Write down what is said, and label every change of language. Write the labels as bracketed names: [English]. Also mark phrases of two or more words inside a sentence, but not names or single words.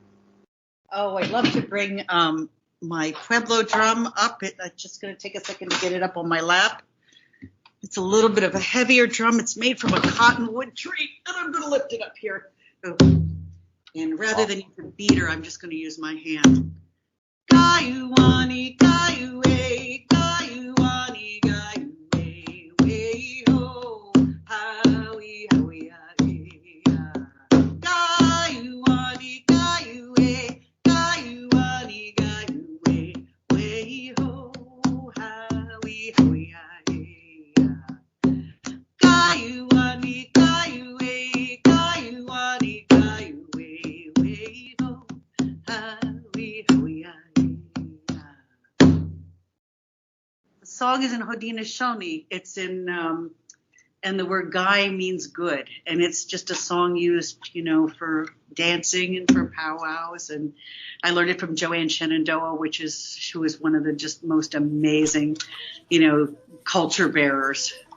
[English] Oh, I'd love to bring my Pueblo drum up. I'm just going to take a second to get it up on my lap. It's a little bit of a heavier drum. It's made from a cottonwood tree, and I'm going to lift it up here. Oh. And rather than use a beater, I'm just going to use my hand. Gaiuani, gaiue, gaiuani, gaiue, wei ho, hawi, hawi, hawi, gaiuani, gaiue, gaiuani, gaiue, wei ho, hawi, hawi, hawi, gaiuani, gaiue, gaiuani, gaiue, wei ho, hawi, hawi, hawi. The song is in Haudenosaunee. It's in, and the word "guy" means good, and it's just a song used, for dancing and for powwows. And I learned it from Joanne Shenandoah, who is one of the just most amazing, culture bearers.